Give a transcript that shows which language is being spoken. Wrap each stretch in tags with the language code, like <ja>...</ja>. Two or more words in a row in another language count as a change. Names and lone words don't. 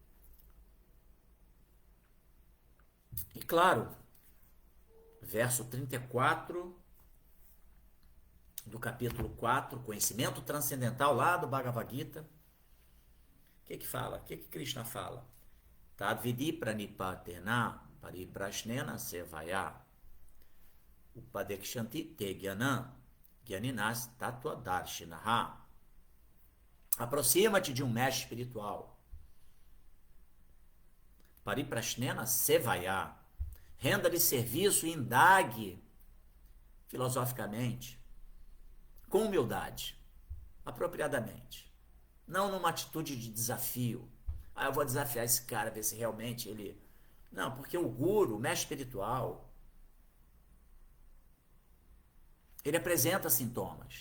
<pt>E claro, verso 34 do capítulo 4, conhecimento transcendental lá do Bhagavad Gita. O que fala? O que Krishna fala?</pt> <sa>Tadvidi pranipatena pariprashnena sevaya upadekshanti te gyanam gyaninas tattva darshinaha.</sa> <pt>Aproxima-te de um mestre espiritual.</pt> <sa>Pariprashnena sevaya.</sa> <pt>Renda-lhe serviço e indague filosoficamente, com humildade, apropriadamente. Não numa atitude de desafio. Eu vou desafiar esse cara, ver se realmente ele... Não, porque o guru, o mestre espiritual, ele apresenta sintomas.</pt>